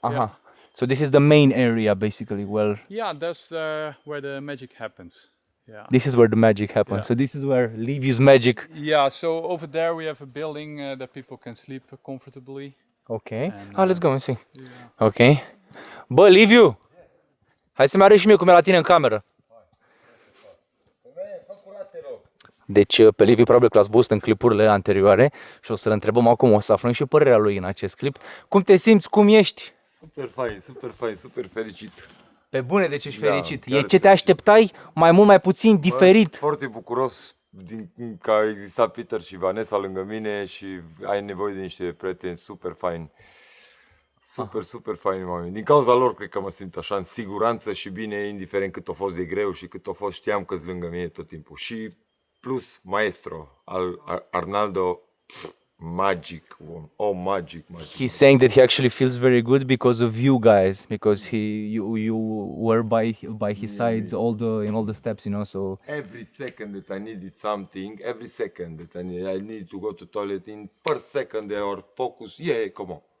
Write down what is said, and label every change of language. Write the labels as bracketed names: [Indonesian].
[English] Yeah. So this is the main area, basically. Well, Yeah, that's where the magic happens. Yeah. this is where the magic happens. Yeah. So this is where Liviu's magic. Yeah, so over there we have a building that people can sleep comfortably. Ok. And, Let's go and see. Ok. Bă, Liviu! [Romanian] Hai să-mi arăți și mie cum e la tine în cameră. Deci pe Liviu probabil că l-ați văzut în clipurile anterioare și o să-l întrebăm acum, o să aflăm și părerea lui în acest clip. Cum te simți? Cum ești? Super fain, super fericit. Pe bune, deci ești Da, fericit. chiar E ce te așteptai? Mai mult, mai puțin, diferit? Sunt foarte bucuros că a existat Peter și Vanessa lângă mine și ai nevoie de niște prieteni super faini. Super faini oameni. Din cauza lor cred că mă simt așa în siguranță și bine, indiferent cât a fost de greu și cât a fost, știam că-s lângă mine tot timpul. Și plus maestro, Arnaldo, [English] magic one. Oh, magic. He's saying that he actually feels very good because of you guys, because you were by his side in all the steps, you know. So Every second that I needed something, every second that I need to go to toilet, in first second they are focused. Yeah, come on.